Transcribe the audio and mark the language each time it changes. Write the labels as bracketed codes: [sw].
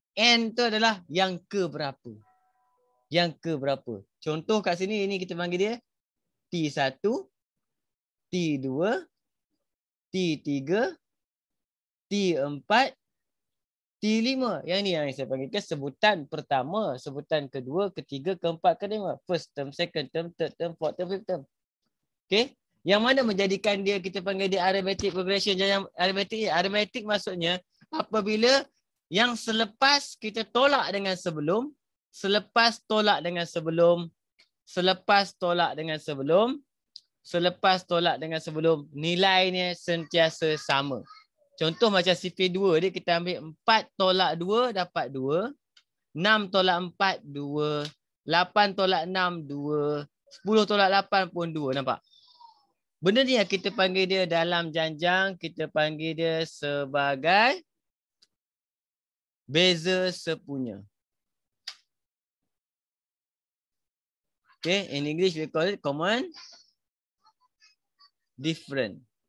[ms] N tu adalah yang keberapa. Yang keberapa. Contoh kat sini ini kita panggil dia T1, T2, T3, T4, T5. Yang ni yang saya panggilkan sebutan pertama, sebutan kedua, ketiga, keempat, kelima. [en] First term, second term, third term, fourth term, fifth term. [ms] Okey? Yang mana menjadikan dia kita panggil dia arithmetic progression. Yang arithmetic maksudnya apabila yang selepas kita tolak dengan sebelum, selepas tolak dengan sebelum, selepas tolak dengan sebelum, selepas tolak dengan sebelum, nilainya sentiasa sama. Contoh macam CP2 dia, kita ambil 4 tolak 2 dapat 2. 6 tolak 4, 2. 8 tolak 6, 2. 10 tolak 8 pun 2. Nampak? Benda ni yang kita panggil dia dalam janjang, kita panggil dia sebagai beza sepunya. [en] Okay, in English we call it common different.